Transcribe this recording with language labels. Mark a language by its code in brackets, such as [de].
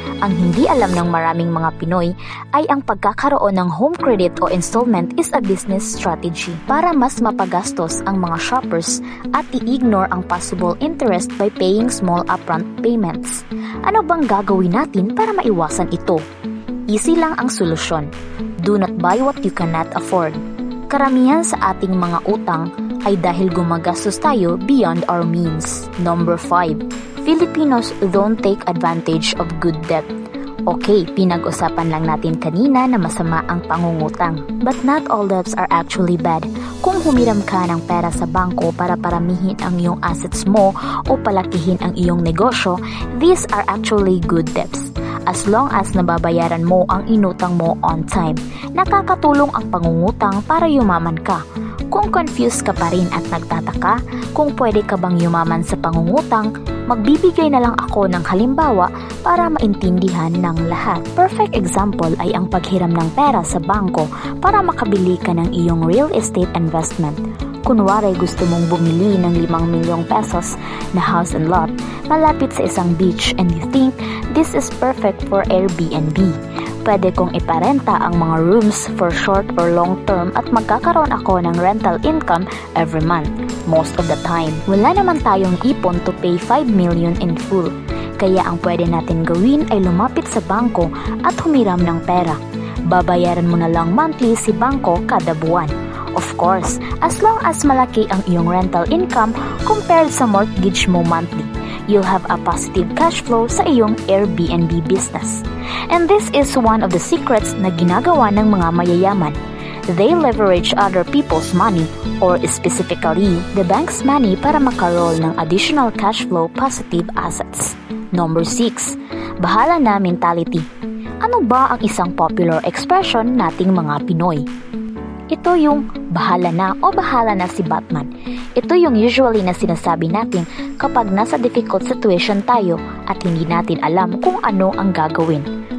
[tl] Ang hindi alam ng maraming mga Pinoy ay ang pagkakaroon ng home credit o installment [en] is a business strategy [tl] para mas mapagastos ang mga shoppers at i-ignore ang possible interest [en] by paying small upfront payments. [tl] Ano bang gagawin natin para maiwasan ito? Easy lang ang solusyon. [en] Do not buy what you cannot afford. [tl] Karamihan sa ating mga utang ay dahil gumagastos tayo [en] beyond our means. Number 5. Filipinos don't take advantage of good debt. [tl] Okay, pinag-usapan lang natin kanina na masama ang pangungutang. [en] But not all debts are actually bad. [tl] Kung humiram ka ng pera sa bangko para paramihin ang iyong assets mo o palakihin ang iyong negosyo, [en] these are actually good debts. [tl] As long as nababayaran mo ang inutang mo on time, nakakatulong ang pangungutang para yumaman ka. Kung confused ka pa rin at nagtataka kung pwede ka bang yumaman sa pangungutang, magbibigay na lang ako ng halimbawa para maintindihan ng lahat. Perfect example ay ang paghiram ng pera sa bangko para makabili ka ng iyong real estate investment. Kunwari gusto mong bumili ng 5 milyong pesos na house and lot malapit sa isang beach [en] and you think this is perfect for Airbnb. [tl] Pwede kong iparenta ang mga rooms [en] for short or long term [tl] at magkakaroon ako ng rental income every month. [en] Most of the time, [tl] wala naman tayong ipon [en] to pay 5 million in full. [tl] Kaya ang pwede natin gawin ay lumapit sa bangko at humiram ng pera. Babayaran mo na lang monthly si bangko kada buwan. [en] Of course, as long as malaki ang iyong rental income compared sa mortgage mo monthly, you'll have a positive cash flow sa iyong Airbnb business. And this is one of the secrets [tl] na ginagawa ng mga mayayaman. [en] They leverage other people's money or specifically the bank's money para makaroll ng additional cash flow positive assets. Number 6. Bahala na mentality. [tl] Ano ba ang isang popular expression nating mga Pinoy? Ito yung bahala na o bahala na si Batman. Ito yung usually na sinasabi natin kapag nasa difficult situation tayo at hindi natin alam kung ano ang gagawin.